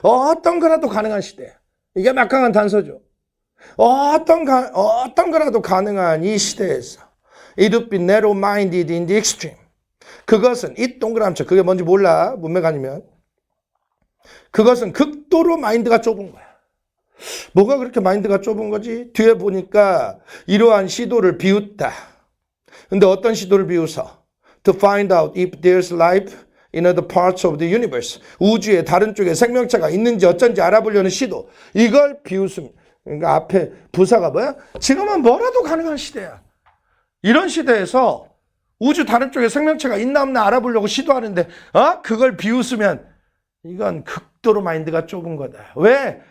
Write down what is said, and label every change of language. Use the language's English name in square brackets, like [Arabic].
[Korean] 어떤 거라도 가능한 시대야. 이게 막강한 단서죠. 어떤 거라도 가능한 이 시대에서. [English] It would be narrow-minded in the extreme. [Korean] 그것은 이 동그라미쳐. 그게 뭔지 몰라. 문맥 아니면. 그것은 극도로 마인드가 좁은 거야. 뭐가 그렇게 마인드가 좁은 거지? 뒤에 보니까 이러한 시도를 비웃다. 근데 어떤 시도를 비웃어? [English] To find out if there's life in other parts of the universe. [Korean] 우주의 다른 쪽에 생명체가 있는지 어쩐지 알아보려는 시도. 이걸 비웃음. 그러니까 앞에 부사가 뭐야? 지금은 뭐라도 가능한 시대야. 이런 시대에서 우주 다른 쪽에 생명체가 있나 없나 알아보려고 시도하는데 그걸 비웃으면 이건 극도로 마인드가 좁은 거다. 왜?